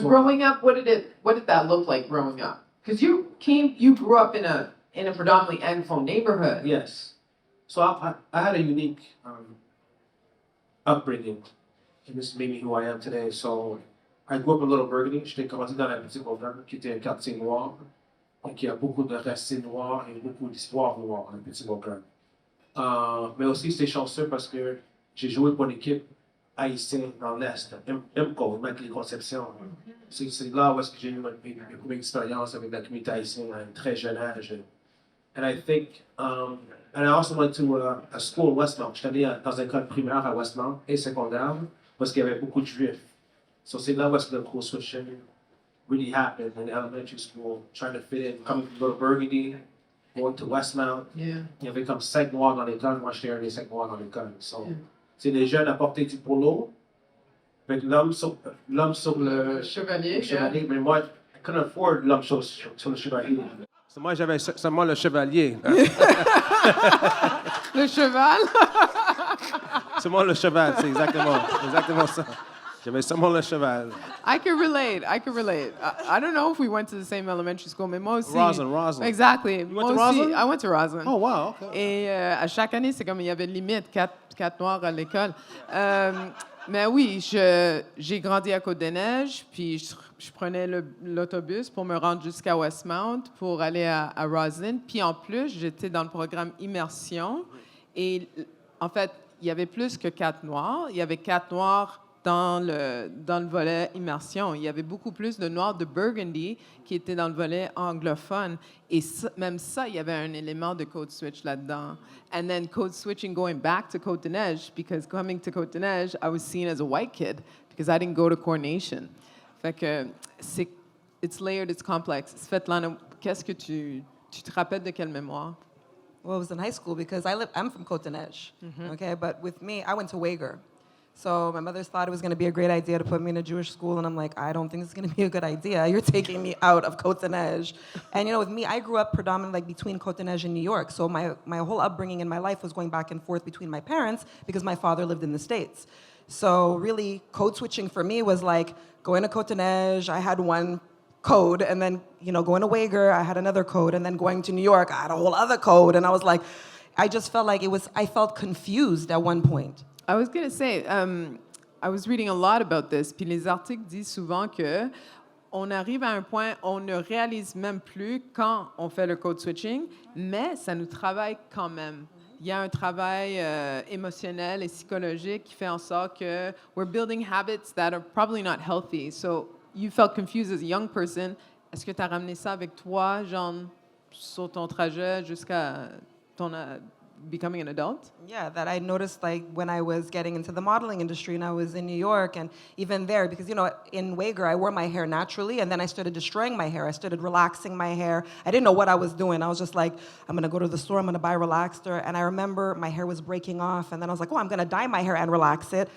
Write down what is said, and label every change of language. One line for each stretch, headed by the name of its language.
English: growing up, what did that look like growing up? Because you grew up in a predominantly Anglophone neighborhood. yes. So I had a unique upbringing, and this made me who I am today. So I grew up in Little Burgundy.
French: J'étais grandi dans la petite Auvergne, qui était un quartier noir, et qui a beaucoup de racines noires et beaucoup d'histoire noire dans la petite Auvergne. Mais aussi, c'était chanceux parce que j'ai joué pour une équipe haïtienne dans l'Est, IMCO, Immaculée Conception. C'est là où est-ce que j'ai eu ma première expérience avec la communauté haïtienne à un très jeune âge.
English: And I think, and I also went to a school in Westmount.
French: J'étais allé dans une école primaire à Westmount et secondaire parce qu'il y avait beaucoup de juifs.
English: So
French: c'est là où est-ce que le
English: code switching really happened in elementary school, trying to fit in, coming from Little Burgundy, going to Westmount. Yeah.
French: Il y avait comme 5 noirs dans l'école, moi j'étais un des 5 noirs dans l'école. So, c'est les jeunes à porter du polo, avec l'homme sur le Chevalier. chevalier, mais moi,
English: I couldn't afford
French: l'homme sur le chevalier. So, moi j'avais seulement le chevalier. Le cheval. Seulement le cheval, c'est exactement ça. J'avais seulement le cheval.
English: I can relate. I don't know if we went to the same elementary school,
French: mais moi aussi.
English: Roslyn. Exactly. went to
French: Moi aussi, Roslyn?
English: I went to Roslyn. Oh, wow, okay.
French: Et à chaque année, c'est comme il y avait limite quatre noirs à l'école. Mais oui, j'ai grandi à Côte-des-Neiges, puis je prenais l'autobus pour me rendre jusqu'à Westmount pour aller à Roslyn. Puis en plus, j'étais dans le programme Immersion. Et en fait, il y avait plus que 4 noirs. Il y avait 4 noirs dans le volet immersion. Il y avait beaucoup plus de noirs de Burgundy qui étaient dans le volet anglophone. Et même ça, il y avait un élément de code switch là-dedans.
English: And then code switching going back to Côte-des-Neiges, because coming to Côte-des-Neiges, I was seen as a white kid because I didn't go to Coronation.
French: Fait que
English: it's layered, it's complex.
French: Svetlana, qu'est-ce que tu te rappelles de quelle mémoire?
English: Well, it was in high school because I'm from Côte-des-Neiges, okay? But with me, I went to Wager. So my mother thought it was going to be a great idea to put me in a Jewish school, and I'm like, I don't think it's going to be a good idea. You're taking me out of Côte-des-Neiges. And, with me, I grew up predominantly between Côte-des-Neiges and New York. So my whole upbringing in my life was going back and forth between my parents because my father lived in the States. So really, code switching for me was like going to Côte-des-Neiges, I had one code, and then, going to Wager, I had another code, and then going to New York, I had a whole other code. And I was like, I just felt like I felt confused at one point. I was going to say, I was reading a lot about this,
French: puis les articles disent souvent que on arrive à un point, on ne réalise même plus quand on fait le code switching, mais ça nous travaille quand même. Il y a un travail émotionnel et psychologique qui fait en sorte que
English: we're building habits that are probably not healthy. So you felt confused as a young person.
French: Est-ce que tu as ramené ça avec toi, genre, sur ton trajet jusqu'à
English: becoming an adult? Yeah, that I noticed like when I was getting into the modeling industry and I was in New York and even there, because you know, in Wager I wore my hair naturally and then I started destroying my hair. I started relaxing my hair. I didn't know what I was doing. I was just like, I'm gonna go to the store, I'm gonna buy relaxer. And I remember my hair was breaking off and then I was like, oh, I'm gonna dye my hair and relax it.